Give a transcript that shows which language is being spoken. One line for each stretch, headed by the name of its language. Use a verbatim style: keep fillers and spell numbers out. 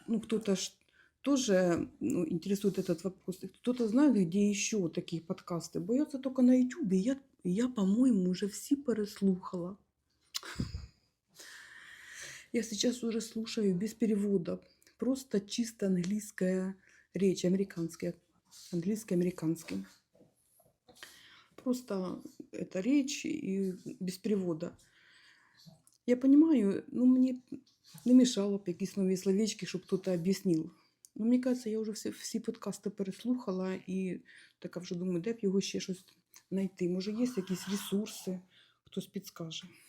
Ukrainian: Ну, хто-то ж теж ну, інтересує этот вопрос. Хто-то знає, де ще такі подкасти? Бо я це тільки на Ютубі. Я, я, по-моєму, вже всі переслухала.
Russian: Я сейчас уже слушаю без перевода. Просто чисто английская речь, американская. Английский, американский. Просто это речь и без перевода. Я понимаю, ну, мне не мешало б
Ukrainian: якісь нові словечки, щоб хтось об'яснив. Ну, мені кажеться, я вже всі, всі подкасти переслухала і така вже думаю, де б його ще щось знайти. Може, є якісь ресурси, хтось підскаже.